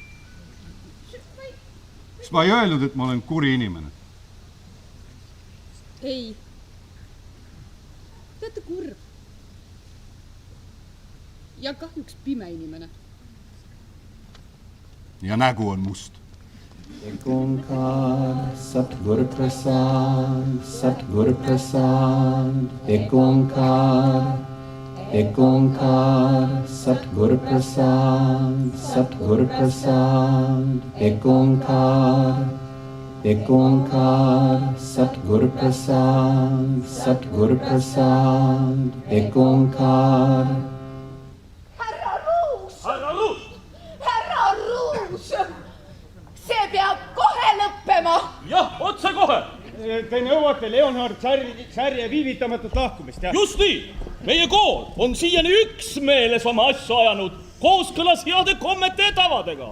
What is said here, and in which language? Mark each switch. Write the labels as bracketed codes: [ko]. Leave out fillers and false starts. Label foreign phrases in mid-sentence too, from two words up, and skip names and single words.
[et] Kas ma ei öelnud, et ma olen kuri inimene? Ei. Te olete kurb. Ja kahjuks pime inimene. Ja nägu on must. [pa] ਇਕ ਓਅੰਕਾਰ, ਸਤਿਗੁਰ ਪ੍ਰਸਾਦਿ, ਸਤਿਗੁਰ ਪ੍ਰਸਾਦਿ, ਇਕ ਓਅੰਕਾਰ, ਸਤਿਗੁਰ ਪ੍ਰਸਾਦਿ, ਸਤਿਗੁਰ ਪ੍ਰਸਾਦਿ, ਇਕ ਓਅੰਕਾਰ, ਇਕ ਓਅੰਕਾਰ ਸਤਿਗੁਰ ਪ੍ਰਸਾਦਿ ਇਕ ਓਅੰਕਾਰ [et] härra Ruus! härra Luus! härra Ruus! see peab kohe lõppema. jah, otsekohe. Te nõuate Leonhard Särje viivitamatut lahkumist, jah? just nii. Meie kool on siiani üksmeeles oma asju ajanud, kooskõlas heade kommete ja tavadega.